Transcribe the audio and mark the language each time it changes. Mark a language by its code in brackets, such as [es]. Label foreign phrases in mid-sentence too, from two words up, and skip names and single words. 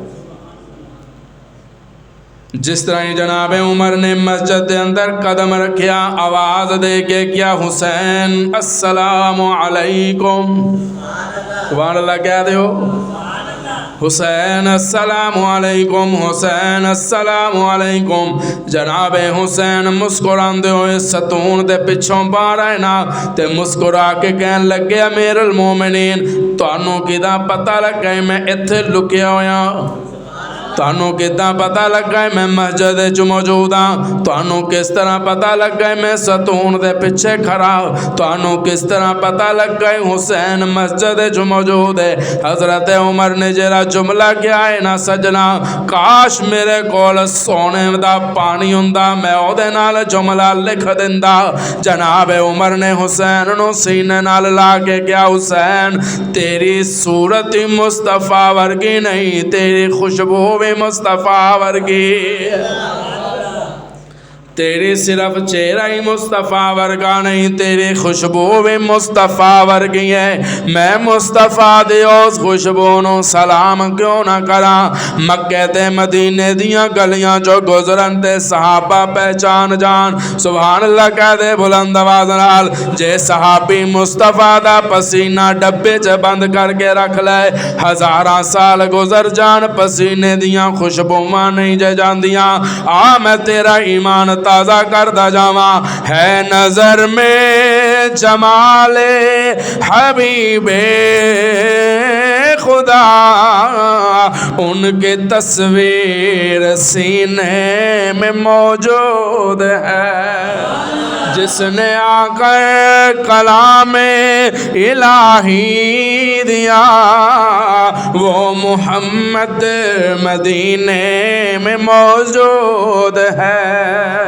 [pa] جس طرح ہی جناب عمر نے مسجد دے اندر قدم رکھیا، آواز دے کے کیا، حسین [ar] السلام علیکم، سبحان اللہ [pa] کہہ دیو، حسین [ar] السلام علیکم، [pa] حسین [ar] السلام علیکم۔ [pa] جناب حسین مسکراندے ہوئے ستون دے پچھوں باہر آئے نا تے مسکرا کے کہن لگے، [ar] امیر المومنین [pa] تانوں کدا پتہ لگ گئے میں اتھے لکیا ہویا؟ تانوں کداں پتہ لگ گئے میں مسجد وچ موجود ہاں؟ تانوں کس طرح پتہ لگ گئے میں ستون دے پیچھے کھڑا؟ تانوں کس طرح پتہ لگ گئے حسین مسجد وچ موجود ہے؟ حضرت عمر نے جڑا جملہ کیا ہے نا سجنا، کاش میرے کول سونے دا پانی ہوندا میں او دے نال جملہ لکھ دیندا۔ جناب عمر نے حسین نو سینے نال لا کے کیا، حسین تیری صورت مصطفیٰ ورگی نہیں، تیری خوشبو مصطفیٰ ورگی، تیری صرف چہرہ ہی مصطفیٰ ورگا نہیں، تیری خوشبو بھی مصطفیٰ ورگی ہے۔ میں مصطفیٰ دی اس خوشبو نو سلام کیوں نہ کراں؟ مکہ تے مدینے دیاں گلیاں جو گزرن تے صحابہ پہچان جان، [ar] سبحان اللہ [pa] کہہ دے بلند آواز نال، جے صحابی مصطفیٰ دا پسینہ ڈبے چ بند کر کے رکھ لے، ہزاراں سال گزر جان پسینے دیاں خوشبوواں نہیں جے جاندیاں۔ [ur] آ میں تیرا ایمان تازہ کردہ جاواں، ہے نظر میں جمال حبیب خدا، ان کی تصویر سینے میں موجود ہے، جس نے آ کر کلام الہی دیا، وہ محمد مدینے میں موجود ہے۔